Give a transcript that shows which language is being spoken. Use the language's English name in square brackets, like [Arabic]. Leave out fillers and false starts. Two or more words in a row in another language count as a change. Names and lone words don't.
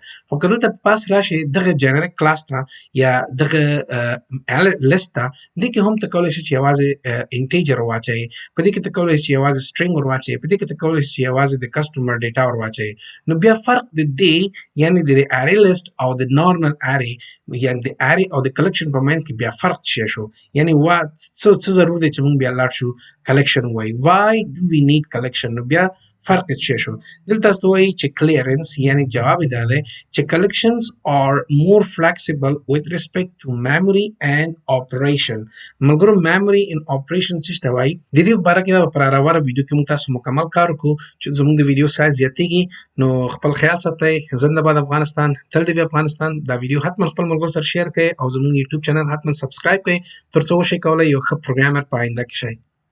[Pashto] خو که دلته په پاس راشي دغه [English] generic class [Pashto] ته یا دغه لیست ته، دې کې هم ته کولی شي چې یوازې انټیجر واچوې، په دې کې ته کولی شي چې یوازې سټرنګ ور واچوې، په دې کې ته کولی شي چې یوازې د [English] customer data [Pashto] ور واچوې. نو بیا فرق د دې یعنی د [English] array list [Pashto] او د [English] normal array [Pashto] یعنی د ارې او د کلیکشن په منځ کې بیا فرق څه شو، یعنی څه ضرور دی چې موږ بیا لاړ شو کلیکشن وایي. [English] why do we need collection؟ [Pashto] نو بیا فرق څه شو؟ دلته تاسو وایي چې کلیرنس یعنی جواب دا دی چې [English] collections are more flexible with respect to memory and operation. [Pashto] مګر [English] memory and operation [Pashto] څه ته وایي؟ د دې په اړه کې په راوړه ویډیو کې موږ تاسو مکمل کار وکړو چې زموږ د ویډیو سایز زیاتېږي. نو خپل خیال ساتئ. زنده باد افغانستان، تل دې افغانستان. دا ویډیو حتما خپل ملګرو سره شیر کړئ او زموږ یوټیوب چینل حتما سبسکرایب کړئ ترڅو وشئ کولی یو ښه پروګرامر په آینده کې شئ.